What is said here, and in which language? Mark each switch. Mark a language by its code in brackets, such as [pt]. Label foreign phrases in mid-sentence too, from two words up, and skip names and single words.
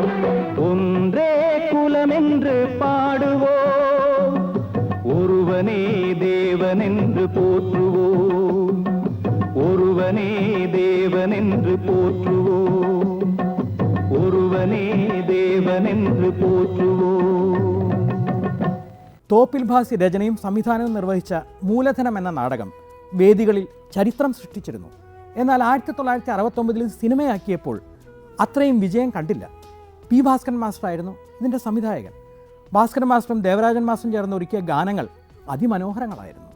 [ta] ஒன்றே குலமென்று பாடுவோம், ஒருவனே தேவனென்று போற்றுவோம். ஒருவனே தேவனென்று போற்றுவோம், ஒருவனே தேவனென்று போற்றுவோம். [ml] തോപ്പിൽ ഭാസി രചനയും സംവിധാനവും നിർവഹിച്ച മൂലധനം എന്ന നാടകം വേദികളിൽ ചരിത്രം സൃഷ്ടിച്ചിരുന്നു. എന്നാൽ 1969 സിനിമയാക്കിയപ്പോൾ അത്രയും വിജയം കണ്ടില്ല. P. ഭാസ്കരൻ മാസ്റ്ററായിരുന്നു ഇതിൻ്റെ സംവിധായകൻ. ഭാസ്കരൻ മാസ്റ്ററും ദേവരാജൻ മാസ്റ്ററും ചേർന്ന് ഒരുക്കിയ ഗാനങ്ങൾ അതിമനോഹരങ്ങളായിരുന്നു.